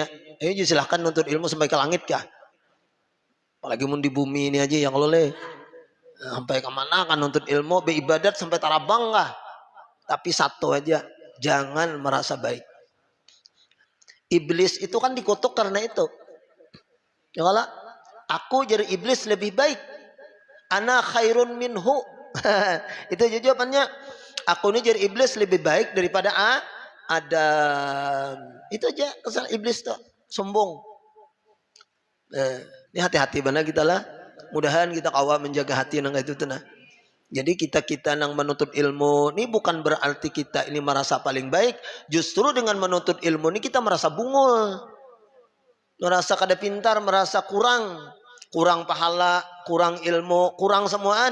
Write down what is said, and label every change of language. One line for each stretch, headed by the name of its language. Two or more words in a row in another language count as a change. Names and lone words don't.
Banjar: Silahkan nuntut ilmu sampai ke langit kah? Apalagi mun di bumi ini aja yang loleh. Sampai kemana kan nuntut ilmu, beribadat sampai tarabang kah? Tapi satu aja, jangan merasa baik. Iblis itu kan dikutuk karena itu. Ya kalau aku jadi iblis lebih baik,
Arabic: أنا خير منه.
Banjar: Itu aja jawabannya. Aku ini jadi iblis lebih baik daripada Adam. Itu aja kesalahan iblis tuh, sombong. Ini hati-hati benar kita lah. Mudahan kita kawal menjaga hati nang itu tuh nah. Jadi kita nang menuntut ilmu ini bukan berarti kita ini merasa paling baik. Justru dengan menuntut ilmu ini kita merasa bungul, merasa kada pintar, merasa kurang pahala, kurang ilmu, kurang semuaan.